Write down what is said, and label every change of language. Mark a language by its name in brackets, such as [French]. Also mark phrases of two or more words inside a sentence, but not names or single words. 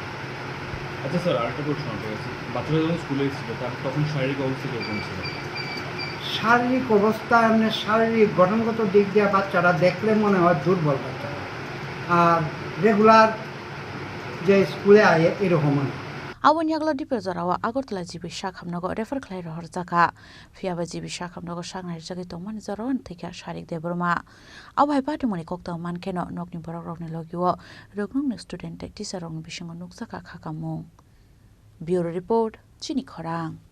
[Bangla] আচ্ছা স্যার আরেকটা প্রশ্ন আছে বাচ্চারা যখন স্কুলে এসেছিল তখন শারীরিক অবস্থা কীরকম ছিল শারীরিক অবস্থা এমনি শারীরিক গঠনগত দিক দিয়ে বাচ্চারা দেখলে মনে হয় দুর্বল বাচ্চারা আর রেগুলার যে স্কুলে আয়ে এরকম হয় [Kok Borok] Awon yaglo dipe zorawa Agartala jibi shakhamnago refer khlai rohor jaka fiaba jibi shakhamnago shangnai jagi tongman zorawan thika Sharik Deburma awai pati moni kokta mankeno nokni borok rokni logiwo rognong student teacher rokni bisingo nuksaka khakamu [English] Bureau Report [Kok Borok] Chini Khorang